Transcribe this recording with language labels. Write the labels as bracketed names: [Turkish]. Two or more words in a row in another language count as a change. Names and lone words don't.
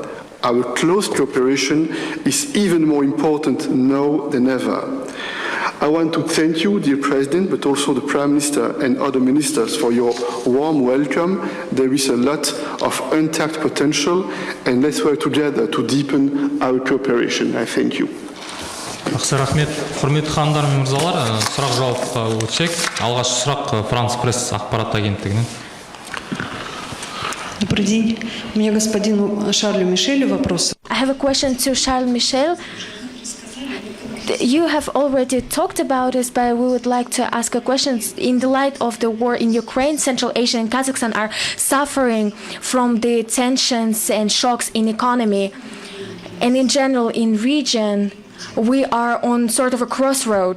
[English] Our close cooperation is even more important now than ever. I want to thank you, dear President, but also the Prime Minister and other ministers for your warm welcome. There is a lot of untapped potential, and let's work together to deepen our cooperation. I thank you. [Kazakh] Жақсы рахмет. Құрметті ханымдар мен мырзалар, сұрақ-жауапқа өтсек. Алғашқы сұрақ Франс пресс ақпарат агенттігінен. [Russian] Добрый день. У меня господину Шарлю Мишелю вопрос. [English] I have a question to Charles Michel. You have already talked about this, but we would like to ask a question. In the light of the war in Ukraine, Central Asia and Kazakhstan are suffering from the tensions and shocks in economy. And in general, in region, we are on sort of a crossroad.